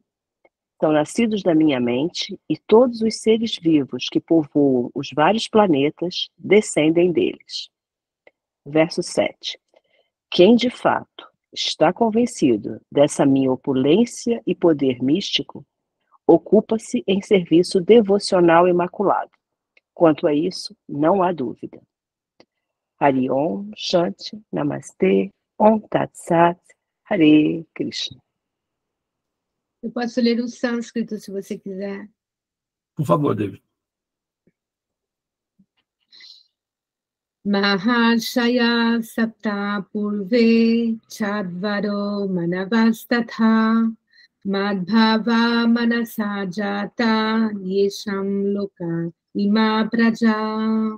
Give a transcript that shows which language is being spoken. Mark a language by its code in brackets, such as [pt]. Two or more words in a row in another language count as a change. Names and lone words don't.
[pt] São nascidos da minha mente, e todos os seres vivos que povoam os vários planetas descendem deles. Verso 7. Quem de fato está convencido dessa minha opulência e poder místico, ocupa-se em serviço devocional imaculado. Quanto a isso, não há dúvida. [sa] हरि ॐ, शान्ति, नमस्ते, ॐ तत् सत्, हरे कृष्ण. [pt] Eu posso ler o sânscrito, se você quiser. Por favor, David. [sa] महाशय सप्त पूर्वे चद्वरो मनवस्तथा मद्भाव मनसजात येषां लोक इमा प्रजा.